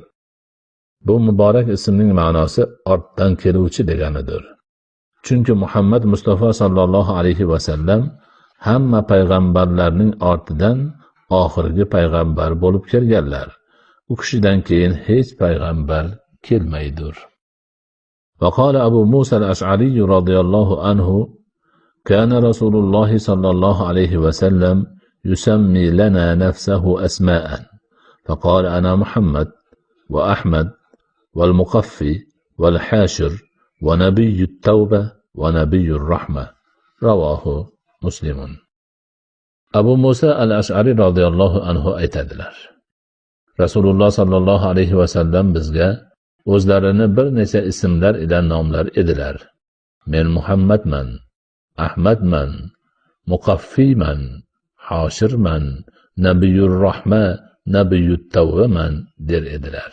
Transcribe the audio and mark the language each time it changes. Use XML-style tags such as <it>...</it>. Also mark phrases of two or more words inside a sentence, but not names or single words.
<uz>Bu muborak ismning ma'nosi ortdan keluvchi deganidir. Chunki Muhammad Mustafa</uz> <ar>صلى الله عليه وسلم</ar> <uz>hamma payg'ambarlarning ortidan oxirgi payg'ambar bo'lib kelganlar. U kishidan keyin hech payg'ambar kelmaydir.</uz> <ar>وقال أبو موسى الأشعري رضي الله عنه كان رسول الله صلى الله عليه وسلم يسمي لنا نفسه أسماء فقال أنا محمد وأحمد والمقفي والحاشر ونبي التوبة ونبي الرحمة. رواه مسلم. أبو موسى الأشعري رضي الله عنه</ar> <uz>aytadilar. Rasululloh</uz> <ar>صلى الله عليه وسلم</ar> <uz>bizga o'zlarini bir necha ismlar ila nomlar edilar. Men Muhammadman, Ahmadman, Muqaffiyman, Hoshirman, Nabiyur Rahma, Nabiyut Tawbaman der edilar.</uz>